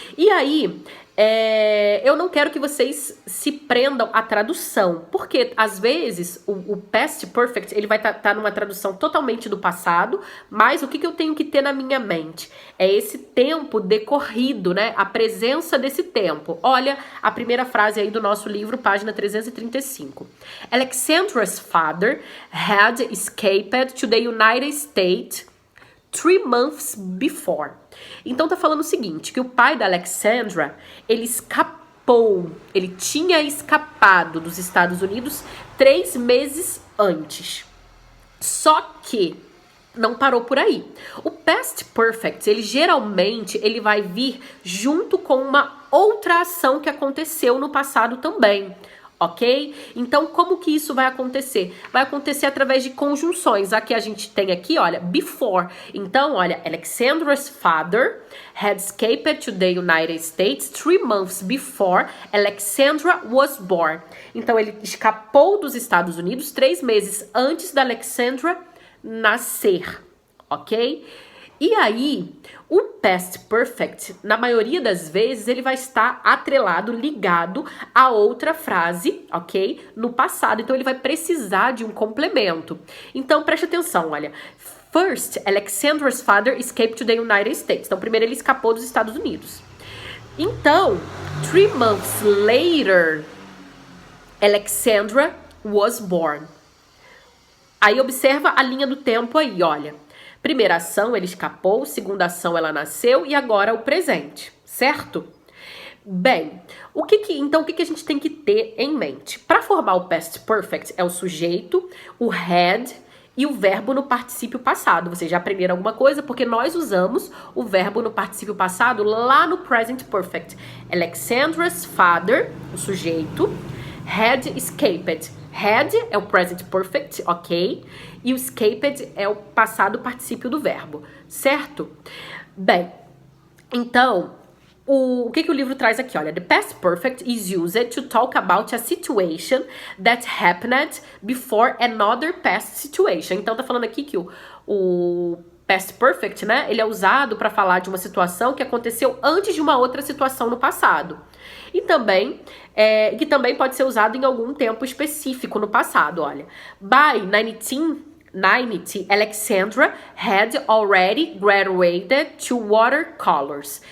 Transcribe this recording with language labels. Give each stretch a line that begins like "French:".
Portuguese: E aí, eu não quero que vocês se prendam à tradução, porque às vezes o past perfect, ele vai estar numa tradução totalmente do passado, mas o que eu tenho que ter na minha mente? É esse tempo decorrido, né? A presença desse tempo. Olha a primeira frase aí do nosso livro, página 335.
English: Alexandra's father had escaped to the United States 3 months before.
Portuguese: Então tá falando o seguinte, que o pai da Alexandra, ele escapou, ele tinha escapado dos Estados Unidos 3 meses antes. Só que não parou por aí. O past perfect, ele geralmente ele vai vir junto com uma outra ação que aconteceu no passado também. Ok? Então, como que isso vai acontecer? Vai acontecer através de conjunções. Aqui a gente tem aqui, olha, before. Então, olha,
English: Alexandra's father had escaped to the United States 3 months before Alexandra was born.
Portuguese: Então, ele escapou dos Estados Unidos 3 meses antes da Alexandra nascer. Ok? E aí, o past perfect, na maioria das vezes, ele vai estar atrelado, ligado a outra frase, ok? No passado. Então, ele vai precisar de um complemento. Então, preste atenção, olha.
English: First, Alexandra's father escaped to the United States.
Portuguese: Então, primeiro ele escapou dos Estados Unidos. Então,
English: 3 months later, Alexandra was born.
Portuguese: Aí observa a linha do tempo aí, olha. Primeira ação, ele escapou. Segunda ação, ela nasceu. E agora o presente, certo? Bem, então o que a gente tem que ter em mente? Para formar o past perfect, é o sujeito, o had e o verbo no particípio passado. Vocês já aprenderam alguma coisa? Porque nós usamos o verbo no particípio passado lá no present perfect.
English: Alexandra's father,
Portuguese: o sujeito,
English: had escaped.
Portuguese: Had é o present perfect, ok? E o escaped é o passado particípio do verbo, certo? Bem, então, o que o livro traz aqui? Olha,
English: the past perfect is used to talk about a situation that happened before another past situation.
Portuguese: Então, tá falando aqui que o past perfect, né? Ele é usado para falar de uma situação que aconteceu antes de uma outra situação no passado. E também, que também pode ser usado em algum tempo específico no passado, olha.
English: By 1990, Alexandra had already graduated to watercolors.